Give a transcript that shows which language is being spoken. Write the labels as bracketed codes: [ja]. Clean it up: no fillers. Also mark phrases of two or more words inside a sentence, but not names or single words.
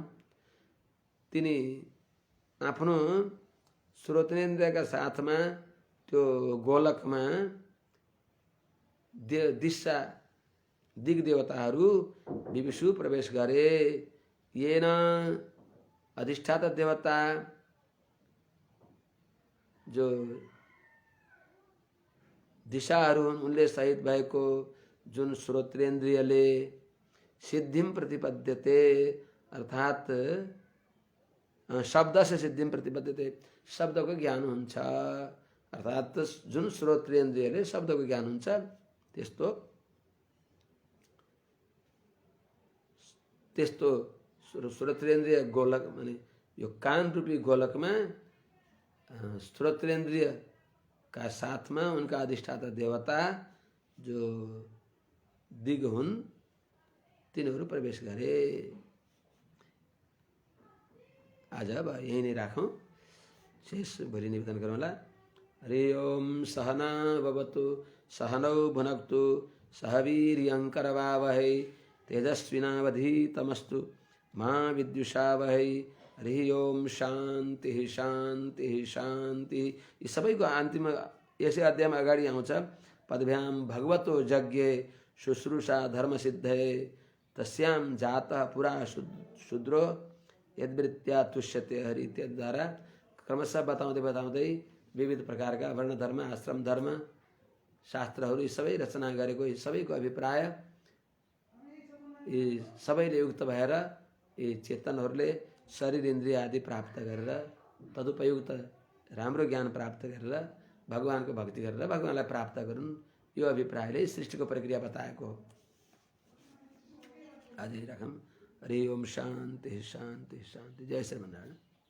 [ne] तिनी आफ्नो श्रोत्रेन्द्रियका साथमा त्यो गोलकमा दिशा दिग देवताहरू विविशु प्रवेश गरे। [sa] येन अधिष्ठाता देवता [ne] जो दिशाहरू हुन् उनले सहित भएको जुन श्रोत्रेन्द्रियले [sa] सिद्धिम प्रतिपद्यते [ne] अर्थात् शब्द से [sa] सिद्धिम प्रतिपद्यते [ne] शब्दको ज्ञान हुन्छ अर्थात् जुन श्रोत्रेन्द्रियले शब्दको ज्ञान हुन्छ त्यस्तो श्रोत्रेन्द्रिय गोलक माने यो कान रूपी गोलकमा श्रोत्रेन्द्रिय का साथमा उनका अधिष्ठाता देवता जो दिग हुन् तिनीहरू प्रवेश गरे। आज अब यही नै राखौं, शेष भोलि निवेदन गरौँला। [sa] हरि ओम सहना भवतु सहनौ भुनक्तु सह वीर्यङ्करवावहै तेजस्विनावधीतमस्तु मा विद्युषावहै। हरि ओम शान्ति शान्ति शान्ति। [ne] यी सबैको अन्तिम यसै अध्यायमा अगाडि आउँछ [sa] पदभ्याम भगवतो यज्ञे शुश्रूषा धर्म सिद्धये तस्याम जातः पुरा शूद्रो यद्वृत्त्या तुष्यते हरि [ne] इत्यादिद्वारा क्रमशः बताउँदै बताउँदै विविध प्रकारका वर्ण धर्म आश्रम धर्म शास्त्रहरू यी सबै रचना गरेको यी सबैको अभिप्राय यी सबैले युक्त भएर यी चेतनहरूले शरीर इन्द्रिय आदि प्राप्त गरेर तदुपयुक्त राम्रो ज्ञान प्राप्त गरेर भगवानको भक्ति गरेर भगवानलाई प्राप्त गरून्, यो अभिप्रायले सृष्टिको प्रक्रिया बताएको हो। आज राखौँ। [sa] हरि ओम शान्ति शान्ति शान्ति। जय श्रीमन्नारायण।